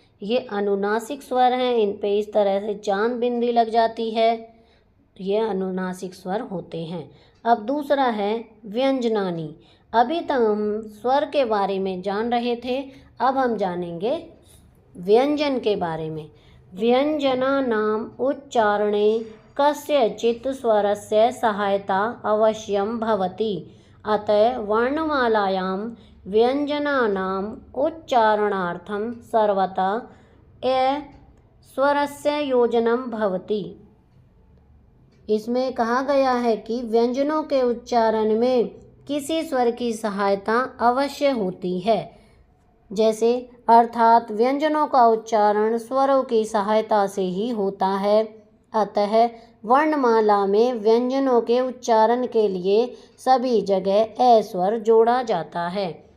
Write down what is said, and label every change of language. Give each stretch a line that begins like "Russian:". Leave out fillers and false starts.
Hindi: ये अनुनासिक स्वर हैं, इन पे इस तरह से चांद बिंदी लग जाती है, ये अनुनासिक स्वर होते हैं। अब दूसरा है व्यंजनानी। अभी तक हम स्वर के बारे में जान रहे थे, अब हम जानेंगे व्यंजन के बारे में।
Sanskrit: व्यंजना नाम उच्चारणे कस्यचित् स्वरस्य सहायता अवश्यं भवति। अतः वर्णमालायां व्यंजनानाम् उच्चारणार्थं सर्वथा ए स्वरस्य योजनं भवति।
Hindi: इसमें कहा गया है कि व्यंजनों के उच्चारण में किसी स्वर की सहायता अवश्य होती है। जैसे अर्थात व्यंजनों का उच्चारण स्वरों की सहायता से ही होता है। अतः वर्णमाला में व्यंजनों के उच्चारण के लिए सभी जगह ए स्वर जोड़ा जाता है।